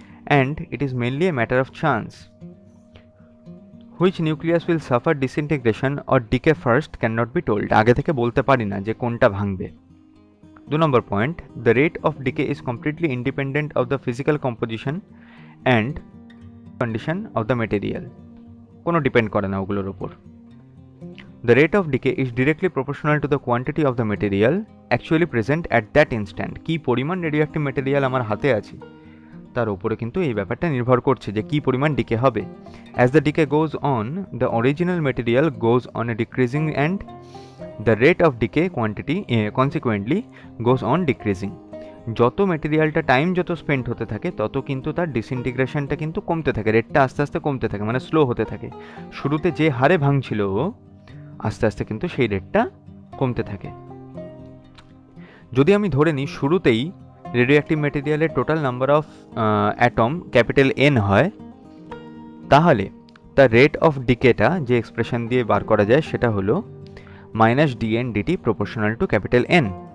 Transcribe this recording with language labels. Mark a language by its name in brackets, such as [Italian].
[English] And it is mainly a matter of chance. Which nucleus will suffer disintegration or decay first can not be told. [Bangla] আগে থেকে বলতে পারি না যে কোনটা ভাঙবে। 2 নম্বর point, [English] The rate of decay is completely independent of the physical composition and condition of the material. [Bangla] কোনো depend করে না ওগুলোর ওপর। [English] The rate of decay is directly proportional to the quantity of the material actually present at that instant. [Bangla] কি পরিমাণ radioactive material আমার হাতে আছে তার উপরে কিন্তু এই ব্যাপারটা নির্ভর করছে যে কি পরিমাণ ডিকে হবে। [English] As the decay goes on, the original material goes on a decreasing and the rate of decay quantity consequently goes on decreasing. [Bangla] যত মেটেরিয়ালটা টাইম যত স্পেন্ড হতে থাকে তত কিন্তু তার ডিসইন্টিগ্রেশনটা কিন্তু কমতে থাকে, রেটটা আস্তে আস্তে কমতে থাকে, মানে স্লো হতে থাকে। শুরুতে যে হারে ভাঙছিল আস্তে আস্তে কিন্তু সেই রেটটা কমতে থাকে। যদি আমি ধরে নিই শুরুতেই radioactive মেটেরিয়ালের total number of atom capital N হয়, তাহলে তার রেট অফ ডিকেটা যে এক্সপ্রেশন দিয়ে বার করা যায় সেটা হলো -dN/dt proportional to capital N.